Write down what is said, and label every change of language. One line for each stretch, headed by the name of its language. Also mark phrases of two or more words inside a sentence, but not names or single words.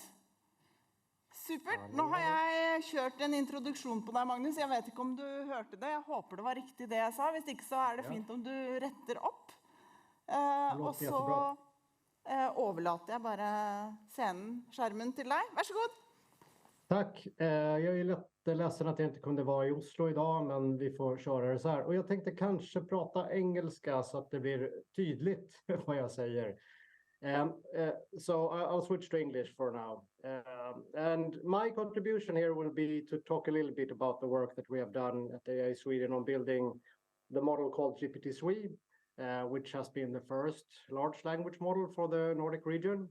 Norwegian: Supert. Nå har jeg kjørt en introduksjon på deg, Magnus. Jeg vet ikke om du hørte det. Jeg håper det var riktig det jeg sa. Hvis ikke så det fint om du retter opp. Og så overlater jeg bare skjermen til deg. Vær så god.
Swedish: Tack. Jag lite ledsen att jag inte kunde vara i Oslo idag, men vi får köra det så här. Och jag tänkte kanske prata engelska så att det blir tydligt vad jag säger.
English: So I'll switch to English for now. And my contribution here will be to talk a little bit about the work that we have done at AI Sweden on building the model called GPT-3, which has been the first large language model for the Nordic region.